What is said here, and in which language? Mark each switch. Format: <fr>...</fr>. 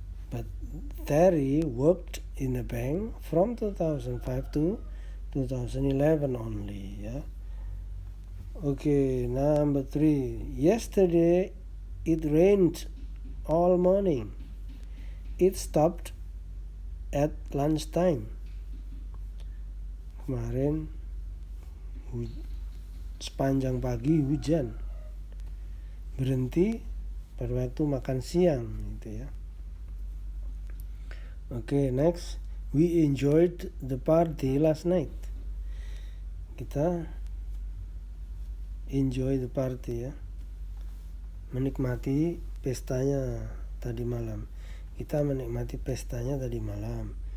<en>But Terry worked in the bank from 2005 to 2011 only, yeah. Okay, number 3. Yesterday it rained all morning. It stopped at lunchtime.</en> <id>Kemarin sepanjang pagi hujan, berhenti pada waktu makan siang, gitu ya.</id> <en>Okay, next, we enjoyed the party last night.</en> <id>Kita</id> <en>enjoy the party,</en> <id>ya, menikmati pestanya tadi malam. Kita menikmati pestanya tadi malam.</id>